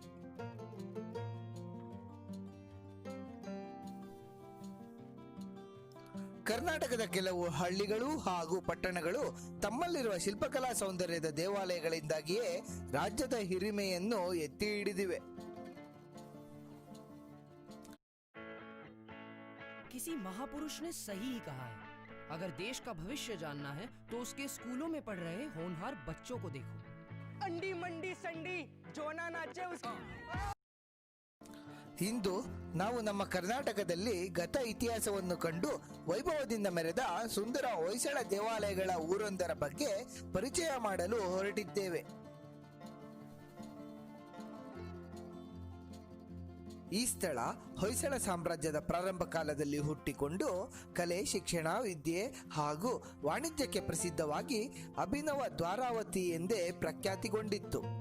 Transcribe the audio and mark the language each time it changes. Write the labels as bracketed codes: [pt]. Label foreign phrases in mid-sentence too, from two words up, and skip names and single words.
[kn] ಕರ್ನಾಟಕದ ಕೆಲವು ಹಳ್ಳಿಗಳು ಹಾಗೂ ಪಟ್ಟಣಗಳು ತಮ್ಮಲ್ಲಿರುವ ಶಿಲ್ಪಕಲಾ ಸೌಂದರ್ಯದ ದೇವಾಲಯಗಳಿಂದಾಗಿಯೇ ರಾಜ್ಯದ ಹಿರಿಮೆಯನ್ನು ಎತ್ತಿ ಹಿಡಿದಿವೆ. [hi] किसी महापुरुष ने सही ही कहा है, अगर देश का भविष्य जानना है तो उसके स्कूलों में पढ़ रहे होनहार बच्चों को देखो. अंडी मंडी संडी जोना नाचे उसकी. [kn] ಇಂದು ನಾವು ನಮ್ಮ ಕರ್ನಾಟಕದಲ್ಲಿ ಗತ ಇತಿಹಾಸವನ್ನು ಕಂಡು ವೈಭವದಿಂದ ಮೆರೆದ ಸುಂದರ ಹೊಯ್ಸಳ ದೇವಾಲಯಗಳ ಊರೊಂದರ ಬಗ್ಗೆ ಪರಿಚಯ ಮಾಡಲು ಹೊರಟಿದ್ದೇವೆ. ಈ ಸ್ಥಳ ಹೊಯ್ಸಳ ಸಾಮ್ರಾಜ್ಯದ ಪ್ರಾರಂಭ ಕಾಲದಲ್ಲಿ ಹುಟ್ಟಿಕೊಂಡು ಕಲೆ, ಶಿಕ್ಷಣ, ವಿದ್ಯೆ ಹಾಗೂ ವಾಣಿಜ್ಯಕ್ಕೆ ಪ್ರಸಿದ್ಧವಾಗಿ ಅಭಿನವ ದ್ವಾರಾವತಿ ಎಂದೇ ಪ್ರಖ್ಯಾತಿಗೊಂಡಿತ್ತು.